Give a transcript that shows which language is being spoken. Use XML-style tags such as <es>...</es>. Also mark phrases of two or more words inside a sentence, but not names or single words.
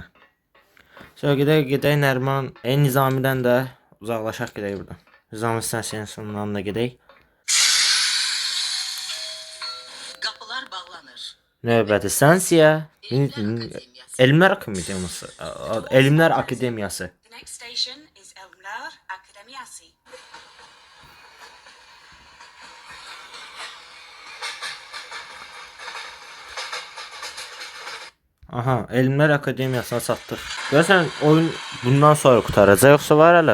<az>Sonra gedək Nərman, Nizamidən də uzaqlaşaq gedək buradan. Nizami stansiyasının yanına gedək. Qapılar bağlanır. Növbəti stansiya Elmlər Akademiyası. Elmlər Akademiyası.</az> <en>The next station is Elmlər Akademiyası.</en> <az>Aha, Elmlər Akademiyasına çatdıq. Görürsən oyun bundan sonra qutaracaq, yoxsa var hələ?</az>